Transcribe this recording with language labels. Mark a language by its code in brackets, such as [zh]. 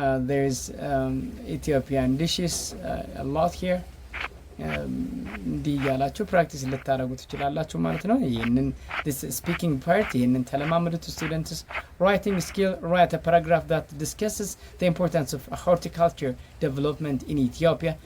[en] There is Ethiopian dishes a lot here. [am] እንዲህ ያላችሁ ፕራክቲስ ልታደርጉ ትችላላችሁ ማለት ነው። ይሄንን [en] this speaking part [am] ይሄንን ተለማመዱት students. [en] Writing skill, write a paragraph that discusses the importance of horticulture development in Ethiopia.